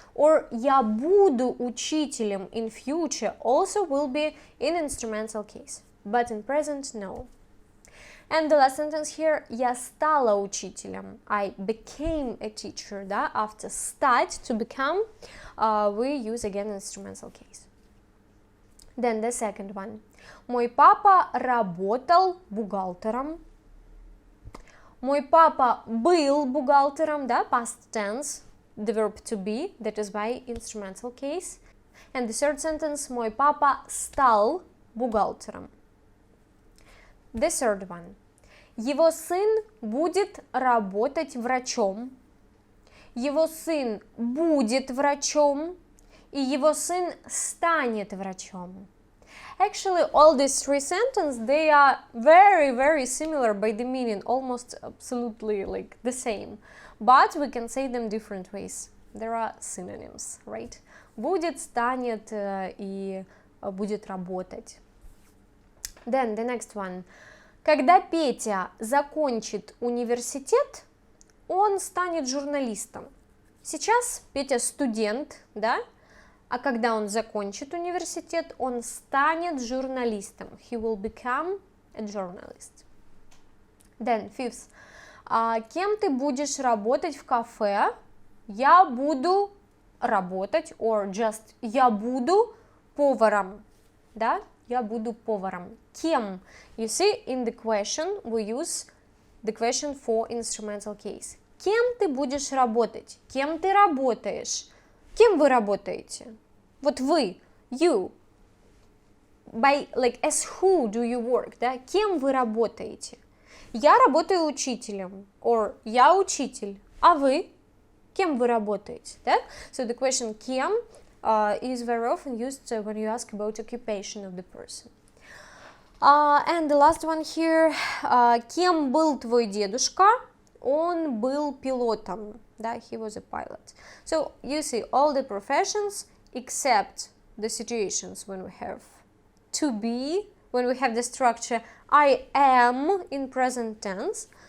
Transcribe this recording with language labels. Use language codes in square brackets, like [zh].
[en] Or [ru] я буду учителем [en] in future also will be in instrumental case. But in present, no. And the last sentence here, [ru] я стала учителем. [en] I became a teacher, да? After стать, to become, we use again instrumental case. Then the second one. [ru] Мой папа работал бухгалтером. Мой папа был бухгалтером, да? [en] Past tense, the verb to be, that is by instrumental case. And the third sentence, [ru] мой папа стал бухгалтером. [en] The third one. [ru] Его сын будет работать врачом. Его сын будет врачом. И его сын станет врачом. [en] Actually, all these three sentences, they are very, very similar by the meaning, almost absolutely like the same. But we can say them different ways. There are synonyms, right? [ru] Будет, станет и будет работать. [en] Then the next one. [ru] Когда Петя закончит университет, он станет журналистом. Сейчас Петя студент, да? А когда он закончит университет, он станет журналистом. [en] He will become a journalist. Then fifth. [ru] Кем ты будешь работать в кафе? Я буду работать, [en] or just [ru] я буду поваром, да? Я буду поваром. Кем? [en] You see, in the question we use the question for instrumental case. [ru] Кем ты будешь работать? Кем ты работаешь? Кем вы работаете? Вот вы, you. [en] By, like, as who do you work, да? [ru] Кем вы работаете? Я работаю учителем, or я учитель. А вы? Кем вы работаете, да? [en] So the question кем is very often used when you ask about occupation of the person. And the last one here. [ru] Кем был твой дедушка? Он был пилотом. [en] Да, he was a pilot. So you see all the professions except the situations when we have to be, when we have the structure I am in present tense.